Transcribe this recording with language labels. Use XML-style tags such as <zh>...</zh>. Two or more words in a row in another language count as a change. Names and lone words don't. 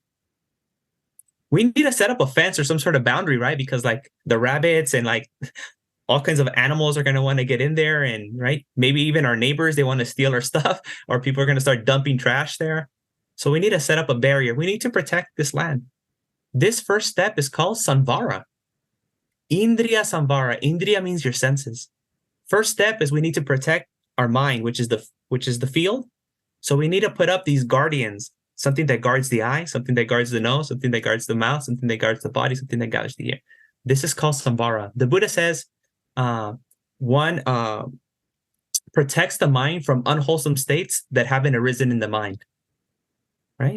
<en>We need to set up a fence or some sort of boundary, right? Because like the rabbits and like all kinds of animals are going to want to get in there, and right, maybe even our neighbors, they want to steal our stuff, or people are going to start dumping trash there. So we need to set up a barrier. We need to protect this land. This first step is called samvara.</en> <pi>Indriya samvara.</pi> <en>Indriya means your senses. First step is we need to protect our mind, which is the field. So we need to put up these guardians, something that guards the eye, something that guards the nose, something that guards the mouth, something that guards the body, something that guards the ear. This is called samvara. The Buddha says one protects the mind from unwholesome states that haven't arisen in the mind, right?</en>